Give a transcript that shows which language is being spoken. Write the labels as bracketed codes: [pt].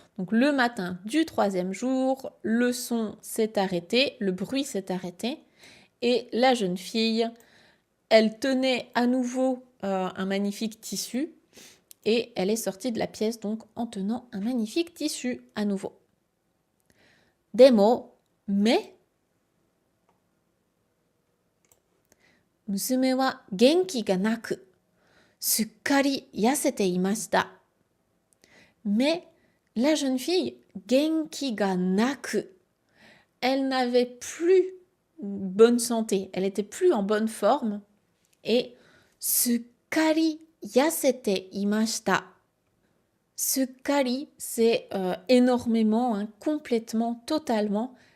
[fr] Donc le matin du 3e jour, le son s'est arrêté, le bruit s'est arrêté. Et la jeune fille, elle tenait à nouveau un magnifique tissu et elle est sortie de la pièce donc en tenant un magnifique tissu à nouveau. [ja] Demo, mais 娘は元気がなく、すっかり痩せていました。 [fr] Mais la jeune fille, [ja] 元気がなく, [fr] elle n'avait plus bonne santé, elle était plus en bonne forme et [ja] すっかり痩せていました。 [fr] すっかり, c'est énormément, hein, complètement, totalement.